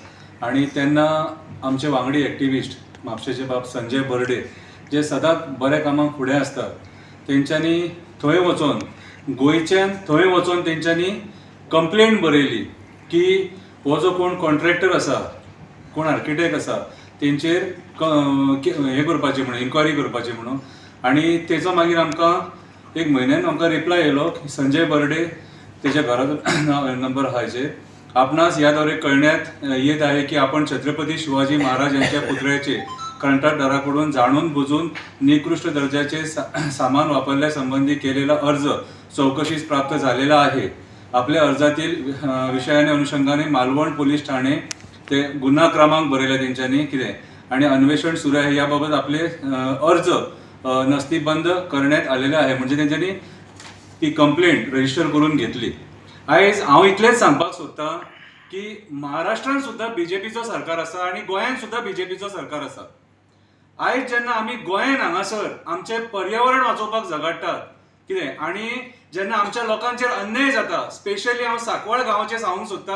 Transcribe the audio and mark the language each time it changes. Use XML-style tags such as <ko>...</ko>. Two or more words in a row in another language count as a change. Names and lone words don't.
<kok>आनी तेन्ना आमचे वांगडी एक्टिविस्ट म्हापशेचे बाब संजय बर्डे, जे सदांच बऱ्या कामाक फुडें आसतात, तेंच्यांनी थंय वचोन गोंयच्यान थंय वचोन तेंच्यांनी कंप्लेंट बरयली की हो जो कोण कॉन्ट्रॅक्टर आसा, कोण आर्किटेक्ट आसा, तेंचेर हें करपाचें म्हणून, इन्क्वायरी करपाची म्हणून. आनी तेचो मागीर आमकां 1 म्हयन्यान आमकां रिप्लाय येयलो की संजय बर्डे, तेच्या घराचो नंबर आहा हेचेर,</kok> <mr>आपणास या दौरे कळण्यात येत आहे की आपण छत्रपती शिवाजी महाराज यांच्या पुतळ्याचे कंत्राटदाराकडून जाणून बुजून निकृष्ट दर्जाचे सामान वापरल्यासंबंधी केलेला अर्ज चौकशीस प्राप्त झालेला आहे. आपल्या अर्जातील विषयाने अनुषंगाने मालवण पोलीस ठाणे ते गुन्हा क्रमांक</mr> <kok>बरयला तेंच्यांनी कितें,</kok> <mr>आणि अन्वेषण सुरू आहे. याबाबत आपले अर्ज नस्तीबंद करण्यात आलेले आहे.</mr> <kok>म्हणजे तेंच्यांनी ती कंप्लेंट रजिस्टर करून घेतली. आयज हांव इतलेंच सांगपाक सोदतां की महाराष्ट्रान सुद्धा बीजेपीचो सरकार आसा आनी गोंयान सुद्धा बीजेपीचो सरकार आसा. आयज जेन्ना आमी गोंयान हांगासर आमचें पर्यावरण वाचोवपाक झगडटात कितें, आनी जेन्ना आमच्या लोकांचेर अन्याय जाता, स्पेशली हांव सांकवाळ गांवाचें सांगूंक सोदतां.</kok>